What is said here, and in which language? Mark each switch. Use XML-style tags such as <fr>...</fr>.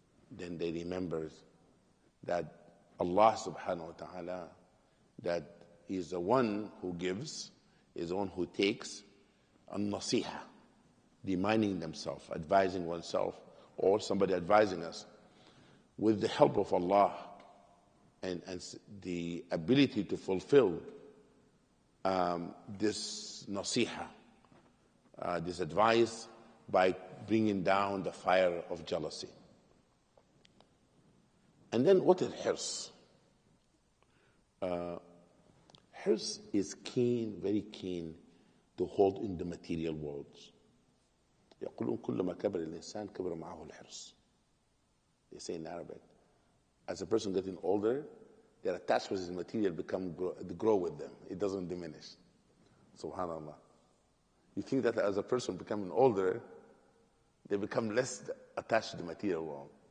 <en>then they remember that Allah subhanahu wa ta'ala, that He is the one who gives, is the one who takes, an-nasiha, reminding themselves, advising oneself, or somebody advising us, with the help of Allah and the ability to fulfill this nasiha, this advice, by bringing down the fire of jealousy. And then what is hirs? Hirs is keen, very keen to hold in the material worlds.</en> <ar>يقولون كلما كبر الإنسان كبر معه الحرص.</ar> <en>They say in Arabic, as a person getting older, their attachments in material grow with them. It doesn't diminish. Subhanallah. You think that as a person becoming older, they become less attached to the material world.</en>